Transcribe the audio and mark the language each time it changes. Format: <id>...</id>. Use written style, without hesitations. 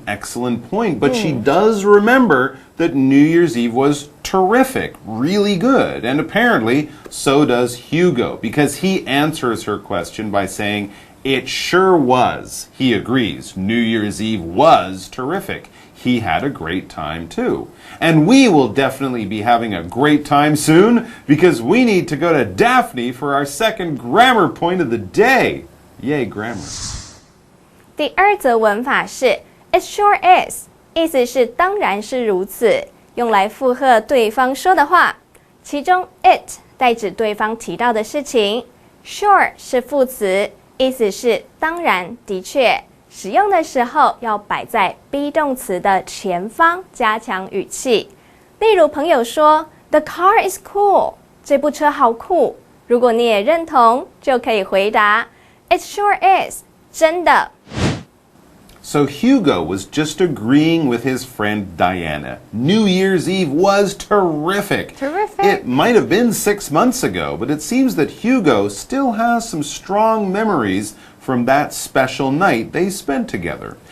<en>Excellent point, but she does remember that New Year's Eve was terrific, really good, and apparently so does Hugo, because he answers her question by saying, it sure was. He agrees. New Year's Eve was terrific. He had a great time too. And we will definitely be having a great time soon because we need to go to Daphne for our second grammar point of the day. Yay, grammar.</en> <zh>第二则文法是</zh> <en>It sure is，</en> <zh>意思是当然是如此，用来附和对方说的话。其中 it 代指对方提到的事情 ，sure 是副词。意思是当然的确，使用的时候要摆在 be 动词的前方，加强语气。例如朋友说</zh> <en>The car is cool，</en> <zh>这部车好酷。如果你也认同，就可以回答</zh> <en>It sure is，</en> <zh>真的。</zh> <en>So Hugo was just agreeing with his friend Diana. New Year's Eve was terrific. Terrific. It might have been 6 months ago, but it seems that Hugo still has some strong memories from that special night they spent together.</en>